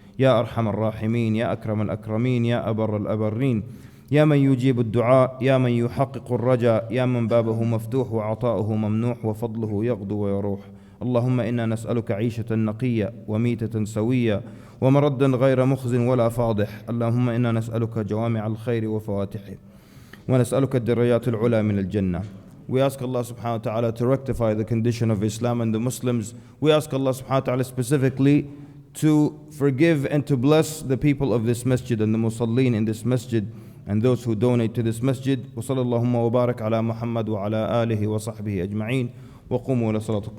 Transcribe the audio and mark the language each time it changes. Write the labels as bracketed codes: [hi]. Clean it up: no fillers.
[ar] يا أرحم الراحمين، يا أكرم الأكرمين، يا أبر الأبرين، يا من يجيب الدعاء، يا من يحقق الرجاء، يا من بابه مفتوح وعطاؤه ممنوح وفضله يغدو ويروح. اللهم إنا نسألك عيشة نقية وميتة سوية ومردا غير مخز ولا فاضح. اللهم إنا نسألك جوامع الخير وفواتحه ونسألك الدرجات العلى من الجنة. [en] We ask Allah subhanahu wa ta'ala to rectify the condition of Islam and the Muslims. We ask Allah subhanahu wa ta'ala specifically to forgive and to bless the people of this masjid and the musallin in this masjid and those who donate to this masjid. [ar] وصلى اللهم وبارك على محمد وعلى آله وصحبه أجمعين وقوموا إلى صلاتكم.